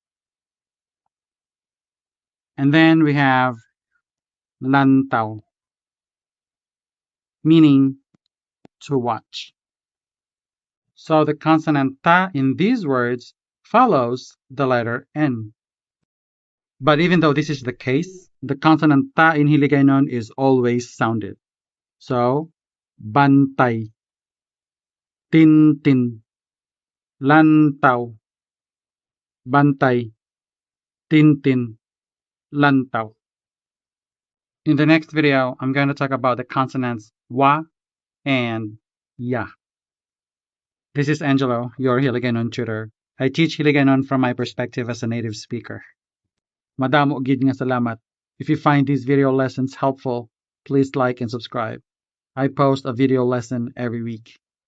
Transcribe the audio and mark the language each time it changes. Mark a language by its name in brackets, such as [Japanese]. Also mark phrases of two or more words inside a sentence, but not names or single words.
[English] And then we have lantaw, meaning to watch. So the consonant ta in these words follows the letter N. But even though this is the case, the consonant ta in Hiligaynon is always sounded. So, [Hiligaynon] bantay, tintin, lantaw, bantay, tintin, lantaw. [English] In the next video, I'm going to talk about the consonants wa and ya. This is Angelo, your Hiligaynon tutor. I teach Hiligaynon from my perspective as a native speaker. [Hiligaynon] Madamo gid nga salamat. [English] If you find these video lessons helpful, please like and subscribe. I post a video lesson every week.